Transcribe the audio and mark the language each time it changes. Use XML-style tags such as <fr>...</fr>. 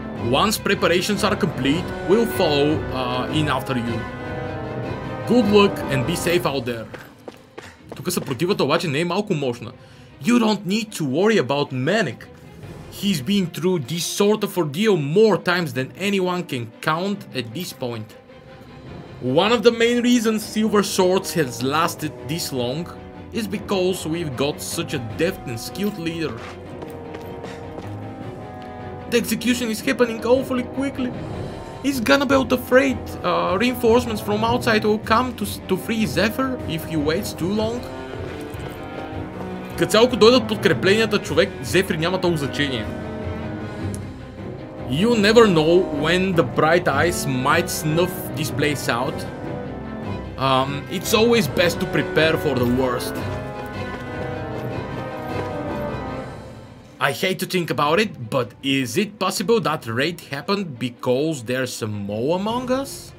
<en>Once preparations are complete, we'll follow in after you. Good luck and be safe out there.</en> <bg>Тук съпротивата обаче не е малко мощна.</bg> <en>You don't need to worry about Menik. He's been through this sort of ordeal more times than anyone can count at this point. One of the main reasons Silver Swords has lasted this long is because we've got such a deft and skilled leader. The execution is happening awfully quickly. Is Ganabelt afraid reinforcements from outside will come to free Zephyr if he waits too long?</en> <bg>Като цяло, ако дойдат подкрепленията, човек, Зефир няма толкова значение.</bg> <en>You never know when the bright eyes might snuff this place out. It's always best to prepare for the worst. I hate to think about it, but is it possible that raid happened because there's a mole among us?</en>